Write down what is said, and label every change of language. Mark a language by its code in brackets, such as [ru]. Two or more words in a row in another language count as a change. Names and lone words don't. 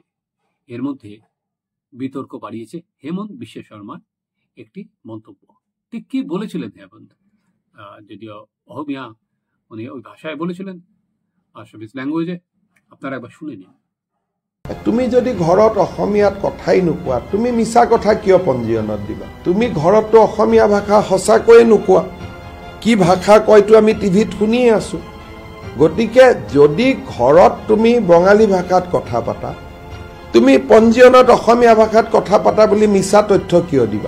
[bn] এর মধ্যে বিতর্ক বাড়িয়েছে হেমন্ত বিশ্ব শর্মার একটি মন্তব্য। ঠিক কি বলেছিলেন হেমন্ত? যদিও অহমিয়া উনি ওই ভাষায় বলেছিলেন, [en] Assamese language, [bn] আপনারা একবার শুনে নিন। [as] তুমি যদি ঘৰত অসমীয়াত কথাই নোকোৱা, তুমি মিছা কথা কিয় পঞ্জীয়নত দিবা? তুমি ঘৰতো অসমীয়া ভাষা সঁচাকৈয়ে নোকোৱা, কি ভাষা কয়তো আমি টিভিত শুনিয়ে আছো। গতিকে যদি ঘৰত তুমি বঙালী ভাষাত কথা পাতা, তুমি পঞ্জীয়নত অসমীয়া ভাষাত কথা পাতা বুলি মিছা তথ্য কিয় দিবা?